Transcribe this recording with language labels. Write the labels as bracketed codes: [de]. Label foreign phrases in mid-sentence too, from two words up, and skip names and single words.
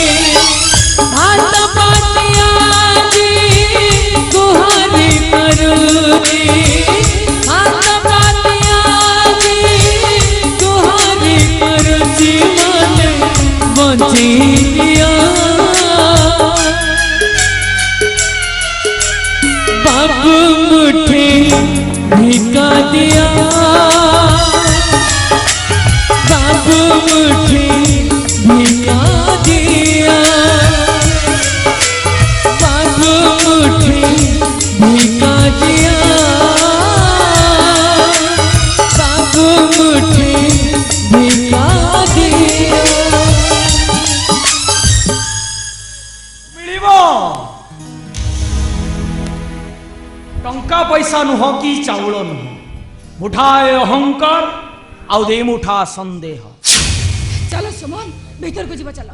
[or] ହାତ ପାତିଆ ଆଜି ଗୁହାରି କରୁଛି, ହାତ ପାତିଆ ଆଜି ଗୁହାରି କରୁଛି, ମତେ ବଞ୍ଚେଇ ଦିଅ। ବାବୁ ମୁଠେ ଭିକା ଦିଆ, ବାବୁ ମୁଠେ ଭିକା ଦିଆ, ବାବୁ ମୁଠେ ଭିକା ଦିଆ, ବାବୁ ମୁଠେ ଭିକା ଦିଆ। ମିଳିବ ଟଙ୍କା ପଇସା ନୁହ କି ଚାଉଳ ନୁହ, ମୁଠାଏ ଅହଙ୍କାର ଆଉ ଦେଇ ମୁଠା ସନ୍ଦେହ। ଚାଲ ସୁମନ, ଭିତରକୁ ଯିବା ଚାଲ।